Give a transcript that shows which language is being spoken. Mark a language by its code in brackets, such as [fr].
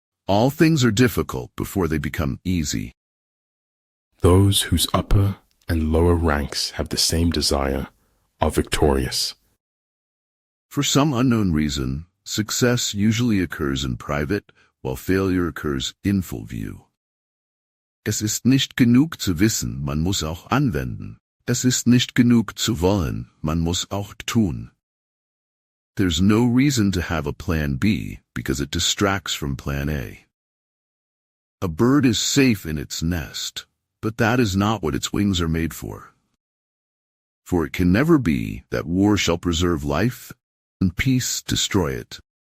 [en] All things are difficult before they become easy. Those whose upper and lower ranks have the same desire are victorious. For some unknown reason, success usually occurs in private, while failure occurs in full view. [de] Es ist nicht genug zu wissen, man muss auch anwenden. Es ist nicht genug zu wollen, man muss auch tun. [en] There's no reason to have a plan B because it distracts from plan A. A bird is safe in its nest, but that is not what its wings are made for. For it can never be that war shall preserve life and peace destroy it.